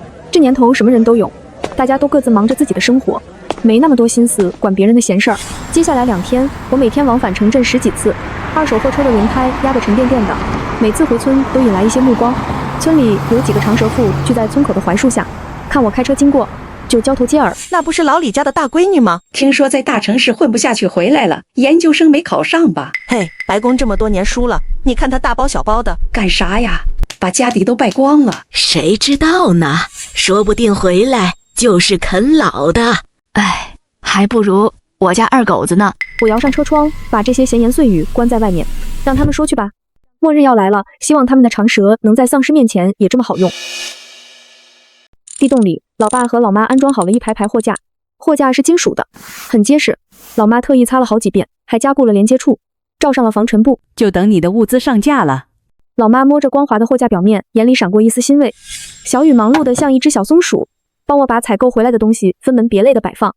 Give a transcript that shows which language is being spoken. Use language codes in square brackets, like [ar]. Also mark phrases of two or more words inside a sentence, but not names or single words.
[zh] 這年頭什麼人都有，大家都各自忙着自己的生活，沒那麼多心思管別人的閒事兒。接下來2天，我每天往返城鎮10幾次，2手貨車的輪胎壓得沉甸甸的，每次回村都引來一些目光。村裡有幾個長舌婦聚在村口的槐樹下，看我開車經過，就交頭接耳。那不是老李家的大閨女嗎？聽說在大城市混不下去回來了，研究生沒考上吧？嘿，白宮這麼多年輸了，你看他大包小包的幹啥呀？把家底都敗光了。誰知道呢？說不定回來就是啃老的。哎，還不如我家二狗子呢。我搖上車窗，把這些閒言碎語關在外面，讓他們說去吧。末日要來了，希望他們的長舌能在喪屍面前也這麼好用。地洞裡，老爸和老媽安裝好了一排排貨架，貨架是金屬的，很結實。老媽特意擦了好幾遍，還加固了連接處，罩上了防塵布。就等你的物資上架了。老媽摸着光滑的貨架表面，眼裡閃過一絲欣慰。小雨忙碌得像一隻小松鼠，幫我把採購回來的東西分門別類的擺放。